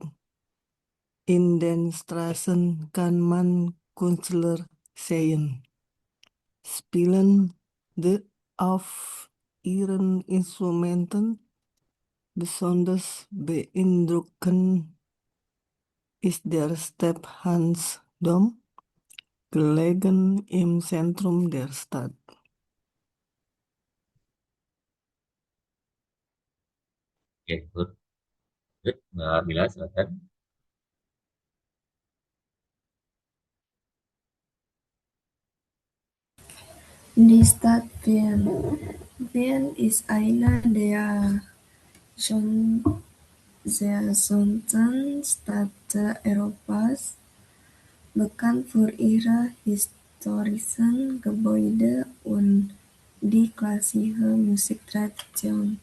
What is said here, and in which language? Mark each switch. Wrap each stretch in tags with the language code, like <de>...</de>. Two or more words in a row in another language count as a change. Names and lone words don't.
<de>In den Straßen kann man Künstler sehen, spielende auf ihren Instrumenten. Besonders beeindruckend ist der Stephansdom, gelegen im Zentrum der Stadt.</de> <id>Oke, good. Good. Mbak Mila, silakan.</id> <de>Die Stadt Wien. Wien ist eine der schon sehr schönsten Städte Europas, bekannt für ihre historischen Gebäude und die klassische Musiktradition.</de>